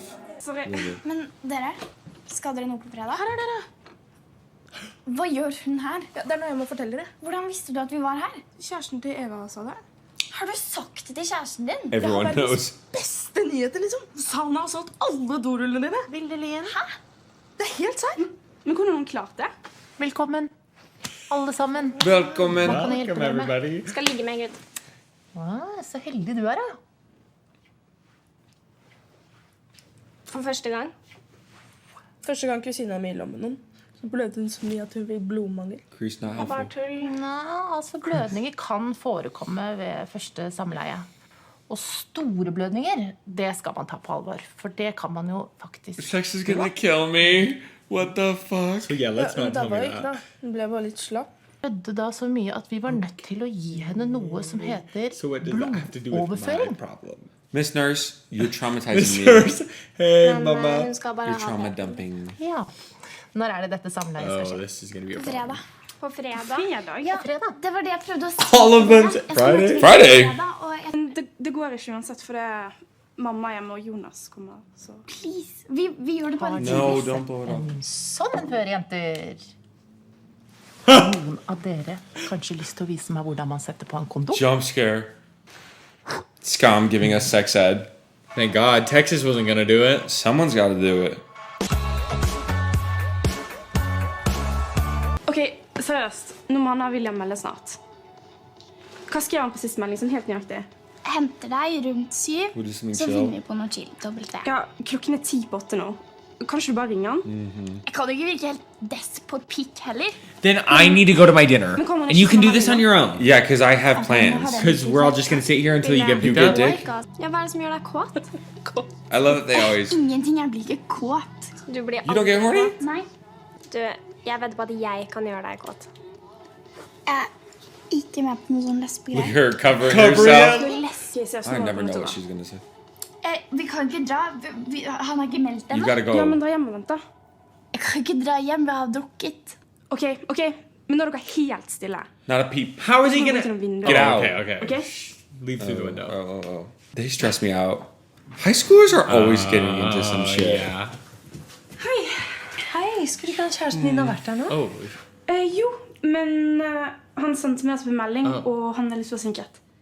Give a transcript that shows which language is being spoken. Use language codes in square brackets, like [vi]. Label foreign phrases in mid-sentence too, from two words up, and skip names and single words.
[en] Sorry. [no] Men dere, skal dere noe på fredag? Her er dere. Hva gjør hun her? Ja, det er noe jeg må fortelle dere. Hvordan visste du at vi var her? Kjæresten til Eva sa det. Har du sagt det til kjæresten din? [en] Everyone knows. [no] Beste nyheter, liksom. Sauna har solgt alle dorullene dine. Vildelien. Hæ? Det er helt sant. Men hvordan har hun klart det? Velkommen, alle sammen. Velkommen. Kan jeg hjelpe dere med? [en] everybody. [no] Skal ligge med en gutt. Så heldig du er, da. For første gang. Første gang kusina mi lå med noen, så blødde hun så mye at hun fikk blodmangel. [en] Chris not [no] Bare [en] helpful. [no] tull. Altså, blødninger kan forekomme ved første samleie. Og store blødninger, det skal man ta på alvor. For det kan man jo faktisk... [en] Sex is gonna kill me. What the fuck? So yeah, let's [no] Hun [en] not tell [no] dabba [en] me [no] ikke, [en] that. [no] da. Hun ble bare litt slapp. Blødde da så mye at vi var nødt til å gi henne noe som heter [en] So what does that have to do with my [no] blodoverføring. [en] problem? Miss Nurse, you're traumatizing me. Nurse, hey [no] Men [en] mama. [no] hun skal bare [en] You're [no] ha [en] trauma [no] det. [en] dumping. [no] Ja. Når er det dette samleiet skal [en] Oh, [no] skje? [en] this is gonna be a problem. [no] Fredag. På fredag. Fredag? Ja, Fredag. det var det jeg prøvde å si. [en] All of them. [no] Jeg skal [en] Friday? [no] møte [en] Friday? [no] fredag, og jeg... Men det går ikke uansett, for det er mamma hjemme og Jonas kommer. Så. Please, vi gjør det bare litt [en] No, [no] tidlig. [en] don't blow it up. [no] Sånn en før, jenter. Noen av dere kanskje lyst til å vise meg hvordan man setter på en kondom? [en] Jump scare. SKAM giving us sex ed. Thank God, Texas wasn't gonna do it. Someone's got to do it. [no] Ok, seriøst. Nå må Anna og William melde snart. Hva skrev han på siste melding, sånn helt nøyaktig? Henter deg rundt 7, [en] We'll do something [no] så [en] chill. [no] finner vi på noe chill. Dobbelt V. Ja, klokken er 10 på 8 nå. Kan ikke du bare ringe han? Jeg kan jo ikke virke helt dess på pikk heller. [en] Then I need to go to my dinner. [no] Men kommer han [en] And you [no] ikke [en] can do [no] til [en] this [no] å [en] on your own. Yeah, because I have plans. Because we're all just gonna sit here until you get You picked get up. dick? [no] Ja, hva er det som gjør deg kåt? [en] I love that they always. [no] Ingenting, jeg blir ikke kåt. Du blir [en] You don't get horny? [no] Nei, Du, jeg vedder på at jeg kan gjøre deg kåt. jeg er ikke med på noe sånn [en] Look at [no] lesbegreier. [en] her covering Covering herself. [no] Du er lesbisk, jeg [en] I never know what she's gonna say. [no] Vi kan ikke dra. Han har ikke meldt [en] You [no] ennå. [en] gotta [no] Ja, men [en] go. [no] dra hjem og vent da. Jeg kan ikke dra hjem, vi har drukket. Ok, men nå er dere helt stille. [en] Not a peep. How is he [no] Nå går [en] gonna? [no] vi til noen vinduer. [en] Get out. Okay, okay. Ok? Leave through the window. Oh. They stress me out. High schoolers are always getting into some shit. Yeah. [no] Hei, skulle ikke han kjæresten din ha vært her nå? [en] Oh. [no] Jo, men han sendte meg en melding, og han er litt forsinket.